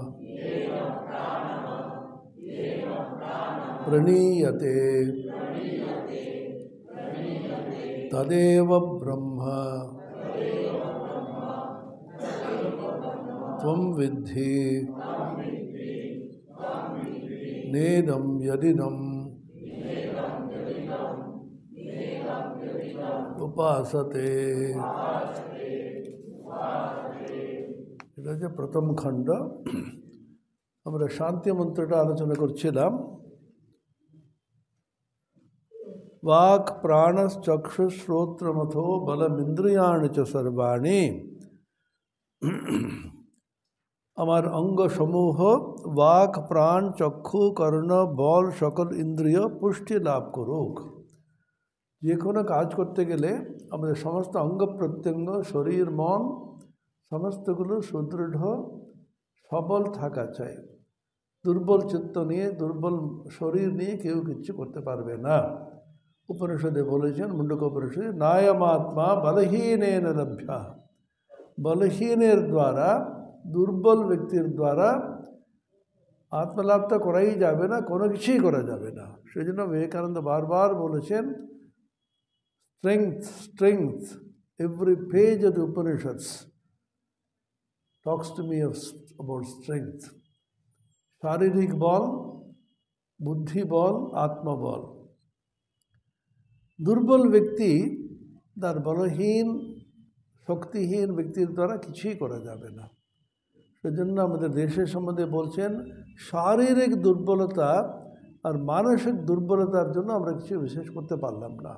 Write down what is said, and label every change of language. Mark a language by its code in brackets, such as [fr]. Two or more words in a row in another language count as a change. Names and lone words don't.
[sa] प्रणीयते तदेव ब्रह्म त्वं विद्धि नेदं यदिदम् उपासते। [bn] এটা যে প্রথম খণ্ড। আমরা শান্তি মন্ত্রটা আলোচনা করছিলাম। [sa] वाक् प्राणश्चक्षुश्रोत्रमथो बलमिन्द्रियाणि च सर्वाणि। [bn] আমার অঙ্গ সমূহ [sa] वाक् प्राण [bn] চক্ষু কর্ণ বল সকল ইন্দ্রিয় পুষ্টি লাভ করুক। যে কোনো কাজ করতে গেলে আমাদের সমস্ত অঙ্গ প্রত্যঙ্গ শরীর মন সমস্তগুলো সুদৃঢ় সবল থাকা চাই। দুর্বল চিত্ত নিয়ে দুর্বল শরীর নিয়ে কেউ কিছু করতে পারবে না। উপনিষদে বলেছেন, মুন্ডক উপনিষদে, [sa] নায়মাত্মা বলহীনেন লভ্যা। [bn] বলহীনের দ্বারা, দুর্বল ব্যক্তির দ্বারা আত্মলাভ তো করাই যাবে না, কোনো কিছুই করা যাবে না। সেই জন্য বিবেকানন্দ বারবার বলেছেন, [en] strength strength, every page of the Upanishads talks to me about strength. [bn] শারীরিক বল, বুদ্ধি বল, আত্মবল। দুর্বল ব্যক্তি, তার বলহীন শক্তিহীন ব্যক্তির দ্বারা কিছুই করা যাবে না। সেজন্য আমাদের দেশের সম্বন্ধে বলছেন, শারীরিক দুর্বলতা আর মানসিক দুর্বলতার জন্য আমরা কিছু বিশেষ করতে পারলাম না।